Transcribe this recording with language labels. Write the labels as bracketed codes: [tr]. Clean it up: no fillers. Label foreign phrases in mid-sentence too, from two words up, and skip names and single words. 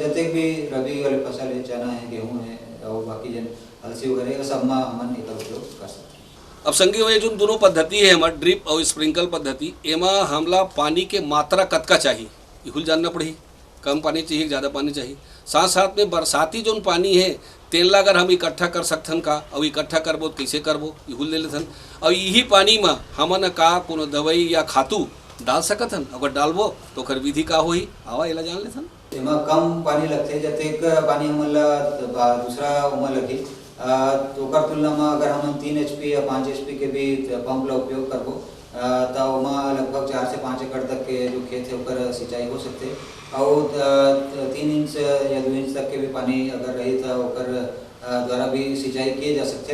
[hne] जते भी रबी वाले फसल है चना है, गेहूँ है और बाकी जन अलसी वगैरह सब में हमन एकर उपयोग कर सकते। अब संगी हो जो दोनों पद्धति है हमार ड्रिप और स्प्रिंकल पद्धति एमा हमला पानी के मात्रा कतका चाहिए इहुल जानना पड़ी, कम पानी चाहिए ज़्यादा पानी चाहिए। साथ साथ में बरसाती जो पानी है तेला अगर हम इकट्ठा कर सकथन का और इकट्ठा करबो कैसे करबो इहुल ले लेथन और यही पानी में हमन का कोनो दवाई या खातू डाल सकथन अगर डालबो तो कर विधि का होही आवा एला जान लेथन। एमा कम पानी लगते जतेक पानी हमन ला दूसरा उमा लगी तो ओकर तुलना में अगर हम 3 HP या 5 HP के भी पंप ला उपयोग करबो तो उमा लगभग 4 से 5 एकड़ तक के जो खेत है ओकर सिंचाई हो सकते और 3 इंच या 2 इंच तक के भी पानी अगर रही तो ओकर द्वारा भी सिंचाई किए जा सकते।